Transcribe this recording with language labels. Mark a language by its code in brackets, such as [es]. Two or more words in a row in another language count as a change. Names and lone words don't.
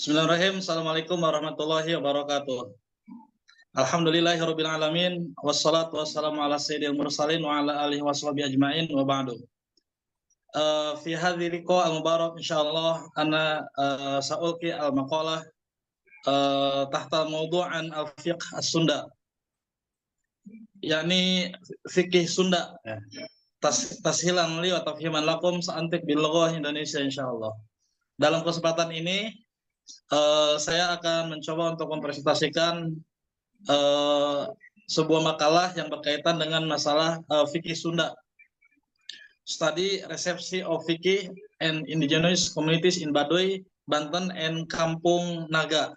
[ar] بسم الله الرحمن الرحيم. السلام عليكم ورحمة الله وبركاته. الحمد لله رب العالمين والصلاة والسلام على سيد المرسلين وعلى آله وصحبه أجمعين وبعد. في هذه لقاء المبارك إن شاء الله أنا سألقي المقالة تحت موضوعا الفقه السوندا. [id] yakni fikih Sunda. [ar] تسهيلا لي وتفهيما لكم سآتي باللغة إندونيسيا إن شاء الله. [id] Dalam kesempatan ini saya akan mencoba untuk mempresentasikan sebuah makalah yang berkaitan dengan masalah fikih Sunda. [en] Study Resepsi of Fikih and Indigenous Communities in Baduy, Banten and Kampung Naga.